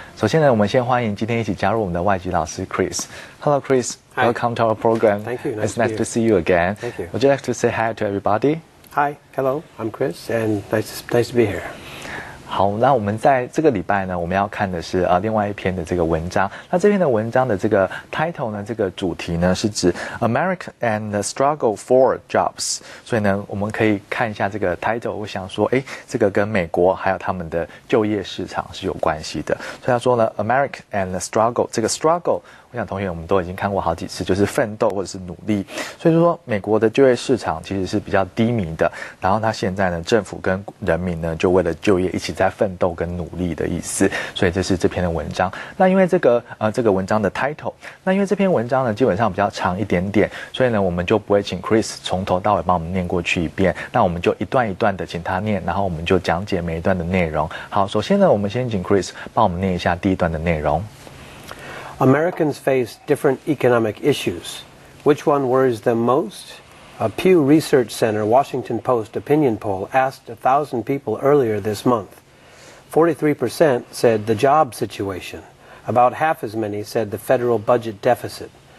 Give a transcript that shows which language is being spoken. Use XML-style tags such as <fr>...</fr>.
<zh>首先呢，我们先欢迎今天一起加入我们的外籍老师 Chris。</zh> <en>Hello, Chris. Hi. Welcome to our program. Thank you. It's nice to see you again. Thank you. Would you like to say hi to everybody? Hi, hello, I'm Chris, and nice to be here.</en> <zh>好，那我们在这个礼拜呢，我们要看的是另外一篇的这个文章。那这篇的文章的这个 title 呢，这个主题呢是指</zh> <en>America and the Struggle for Jobs。</en> <zh>所以呢，我们可以看一下这个 title， 我想说，这个跟美国还有他们的就业市场是有关系的。所以他说呢 ，</zh> <en>America and the Struggle，</en> <zh>这个 struggle。我想同学我们都已经看过好几次，就是奋斗或者是努力。所以说美国的就业市场其实是比较低迷的，然后他现在呢，政府跟人民呢就为了就业一起在奋斗跟努力的意思。所以这是这篇的文章。那因为这个文章的 title， 那因为这篇文章呢基本上比较长一点点，所以呢我们就不会请 Chris 从头到尾帮我们念过去一遍，那我们就一段一段的请他念，然后我们就讲解每一段的内容。好，首先呢我们先请 Chris 帮我们念一下第一段的内容。</zh> <en>Americans face different economic issues. Which one worries them most? A Pew Research Center Washington Post opinion poll asked 1,000 people earlier this month. 43% said the job situation. About half as many said the federal budget deficit.</en>